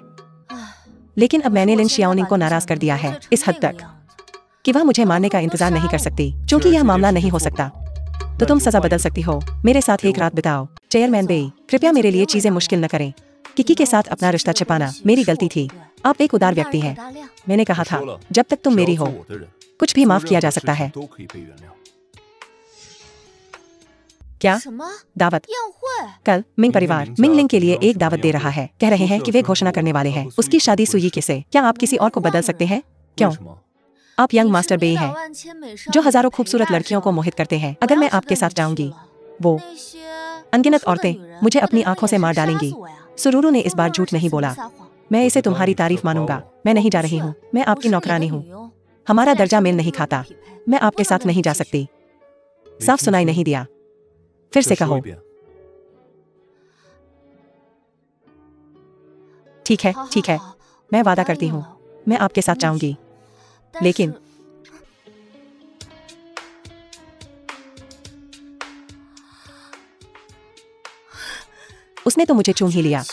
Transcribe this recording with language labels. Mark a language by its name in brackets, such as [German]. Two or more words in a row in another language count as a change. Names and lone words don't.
[Hindi] लेकिन अब मैंने लिन शियाओनिंग को नाराज कर दिया है इस हद तक कि वह मुझे मारने का इंतजार नहीं कर सकती। क्योंकि यह मामला नहीं हो सकता, तो तुम सजा बदल सकती हो। मेरे साथ एक रात बिताओ। चेयरमैन बेई, कृपया मेरे लिए चीजें मुश्किल न करें। किकी के साथ अपना रिश्ता छिपाना मेरी गलती थी। आप एक उदार व्यक्ति हैं। मैंने कहा था, जब तक तुम मेरी हो, कुछ भी माफ किया जा सकता है। [Chinese] 都可以被原谅。 [Hindi] क्या दावत? कल मिंग परिवार मिंग लिंग के लिए एक दावत दे रहा है। कह रहे हैं कि वे घोषणा करने वाले हैं उसकी शादी सुई के से। क्या आप किसी और को बदल सकते हैं? क्यों? [Chinese] 为什么？ [Hindi] आप [English] young master [Hindi] बेई हैं जो हजारों खूबसूरत लड़कियों को मोहित करते हैं। अगर मैं आपके साथ जाऊंगी, वो अनगिनत औरतें मुझे अपनी आंखों से मार डालेंगी। सुरूरू ने इस बार झूठ नहीं बोला। मैं इसे तुम्हारी तारीफ मानूंगा। मैं नहीं जा रही हूँ। मैं आपकी नौकरानी हूँ। हमारा दर्जा मेल नहीं खाता। मैं आपके साथ नहीं जा सकती। साफ सुनाई नहीं दिया। फिर से [Chinese] 再说 [Hindi] कहो। [Chinese] 一遍。 [Hindi] ठीक है, ठीक है। मैं वादा करती हूँ, मैं आपके साथ जाऊंगी। लेकिन उसने तो मुझे चूम ही लिया।